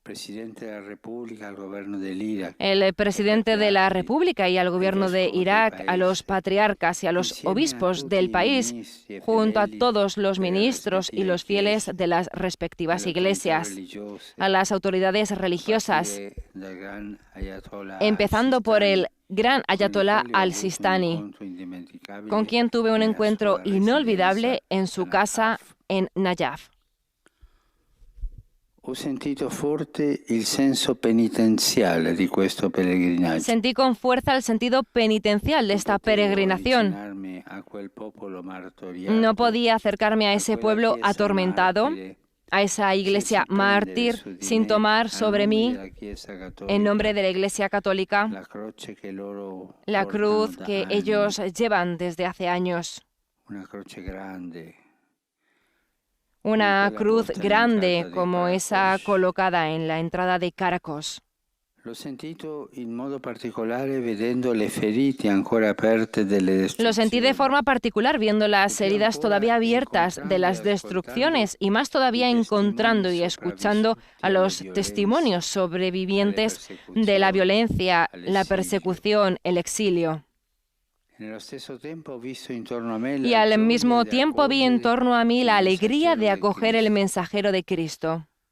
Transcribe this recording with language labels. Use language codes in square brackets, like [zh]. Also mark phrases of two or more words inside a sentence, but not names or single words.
[es] El presidente de la República y al gobierno de Irak, a los patriarcas y a los obispos del país, junto a todos los ministros y los fieles de las respectivas iglesias, a las autoridades religiosas, empezando por el gran ayatolá al-Sistani, con quien tuve un encuentro inolvidable en su casa en Nayaf. [it] Ho sentito forte il senso penitenziale di questo pellegrinaggio. [es] Sentí con fuerza el sentido penitencial de esta peregrinación. No podía acercarme a ese pueblo atormentado, a esa iglesia mártir, sin tomar sobre mí, en nombre de la Iglesia Católica, la cruz que ellos llevan desde hace años. Una cruz grande como esa colocada en la entrada de Caracos. [it] L'ho sentito in modo particolare vedendo le ferite ancora aperte delle destruzioni. [es] Lo sentí de forma particular viendo las heridas todavía abiertas de las destrucciones y más todavía encontrando y escuchando a los testimonios sobrevivientes de la violencia, la persecución, el exilio. Y al mismo tiempo vi en torno a mí la alegría de acoger el mensajero de Cristo.